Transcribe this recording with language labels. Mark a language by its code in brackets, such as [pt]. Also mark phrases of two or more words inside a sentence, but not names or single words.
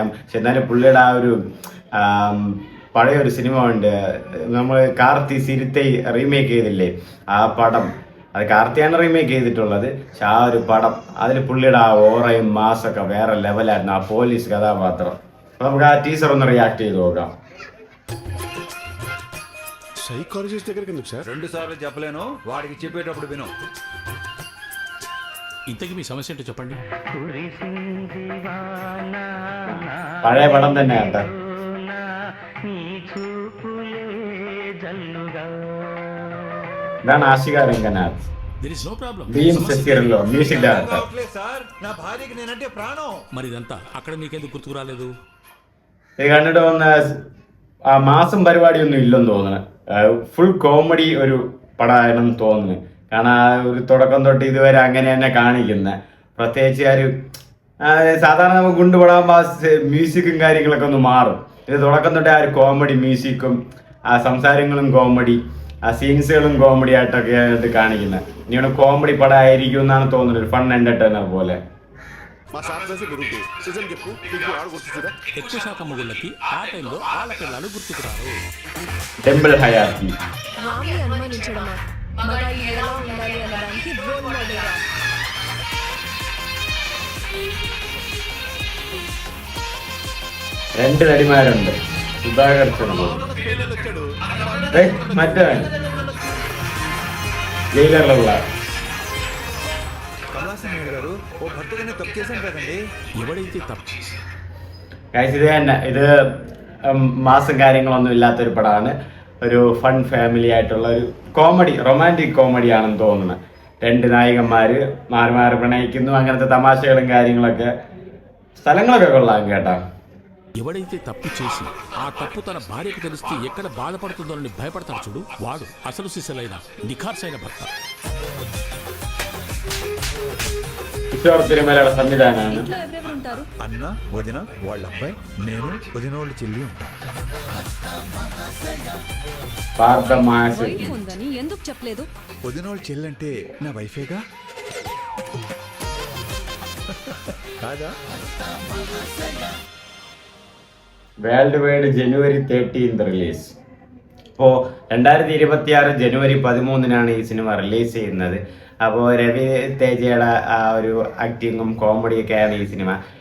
[ml] പക്ഷെ എന്നാലും പുള്ളിയുടെ ആ ഒരു പഴയ ഒരു സിനിമ ഉണ്ട്, നമ്മൾ കാർത്തി സിരിത്തെ റീമേക്ക് ചെയ്തില്ലേ, ആ പടം. അത് കാർത്തിയാണ് റീമേക്ക് ചെയ്തിട്ടുള്ളത്. പക്ഷെ ആ ഒരു പടം, അതിൽ പുള്ളിയുടെ ആ ഓറയും മാസൊക്കെ വേറെ ലെവലായിരുന്നു, ആ പോലീസ് കഥാപാത്രം. അപ്പോൾ നമുക്ക് ആ ടീച്ചർ ഒന്ന് റിയാക്ട് ചെയ്ത് നോക്കാം. [te] సైకాలజిస్ట్ దగ్గరికి ఎందుకు సార్? 2 సార్లు చెప్పలేను, వాడికి చెప్పేటప్పుడు విను. ఇంతకీ మీ సమస్య ఏంటో చెప్పండి. [ml] പഴയ പടം തന്നെ കേട്ടോ. ഇതാണ് ആഷിക രംഗനാഥ്, [en] There is no problem. [te] భీమ్ శశిరలో [en] music director. [te] రావట్లేదు సార్, నా భార్యకి నేనంటే ప్రాణం. మరి ఇదంతా అక్కడ మీకెందుకు గుర్తుకు రాలేదు? [ml] ഇത് കണ്ടിട്ട് വന്ന ആ മാസം പരിപാടിയൊന്നും ഇല്ലെന്ന് തോന്നുന്നു. ഫുൾ കോമഡി ഒരു പടമാണെന്ന് തോന്നുന്നു. കാരണം ആ ഒരു തുടക്കം തൊട്ട് ഇതുവരെ അങ്ങനെ തന്നെ കാണിക്കുന്നത്. പ്രത്യേകിച്ച് ആ ഒരു സാധാരണ നമുക്ക് കൊണ്ടുപോകാൻ മ്യൂസിക്കും കാര്യങ്ങളൊക്കെ ഒന്ന് മാറും. ഇത് തുടക്കം തൊട്ടേ ആ ഒരു കോമഡി മ്യൂസിക്കും ആ സംസാരങ്ങളും കോമഡി, ആ സീൻസുകളും കോമഡി ആയിട്ടൊക്കെ ആയിട്ട് കാണിക്കുന്നത്. ഇനിയുടെ കോമഡി പടമായിരിക്കും എന്നാണ് തോന്നുന്നത്, ഒരു [en] fun entertainer [ml] പോലെ. [te] మా సార్ చేసి గురుకు నిజం చెప్పు, నీకు ఆడు గుర్తుందా? ఎక్కువ శాతం మొగుళ్ళకి ఆ టైంలో ఆళ్ళ పిల్లలు గుర్తుకురారు. [ml] ഡിംപിൾ ഹയാത്തി. [te] రామ్ని అనుమానించడమా? మగాళ్ళు ఎలా ఉండాలి అనడానికి [en] role model. [ml] രണ്ട് നടിമാരുണ്ട്, സുധാകർ മറ്റേ ജയിലറിലുള്ള [te] కమలాసన్ గారు, ఓ భర్తగానే తప్పు చేశాను కదండి. ఎవడైతే తప్పు [ml] ഇത് തന്നെ, ഇത് മാസം കാര്യങ്ങളൊന്നും ഇല്ലാത്തൊരു പടമാണ്. ഒരു [en] fun family [ml] ആയിട്ടുള്ള ഒരു കോമഡി, [en] romantic comedy [ml] ആണെന്ന് തോന്നുന്നത്. രണ്ട് നായികന്മാർ മാറി മാറി പ്രണയിക്കുന്നു, അങ്ങനത്തെ തമാശകളും കാര്യങ്ങളൊക്കെ. സ്ഥലങ്ങളൊക്കെ കൊള്ളാം കേട്ടോ. [te] ఎవడైతే తప్పు చేసి ఆ తప్పు తన భార్యకు తెలిస్తే ఎక్కడ బాధపడుతుందోనని భయపడతాడు చూడు, వాడు అసలు సిసలైన నిఖార్సైన భర్త. [ml] കിഷോർ തിരുമലയുടെ സംവിധാനമാണ്. [te] ఇంట్లో ఎవరెవరు ఉంటారు? అన్న, వదిన, వాళ్ళ అబ్బాయి, నేను, వదిన వాళ్ళ చెల్లి ఉంటాం. వైఫ్ ఉందని ఎందుకు చెప్పలేదు? వదిన వాళ్ళ చెల్లి అంటే నా వైఫేగా కాదా? [en] world wide [ml] ജനുവരി 13 റിലീസ്. ഇപ്പോൾ 2026 ജനുവരി 13 ഈ സിനിമ റിലീസ് ചെയ്യുന്നത്. അപ്പോൾ രവി തേജയുടെ ആ ഒരു ആക്ടിങ്ങും കോമഡിയൊക്കെയാണ് ഈ സിനിമ.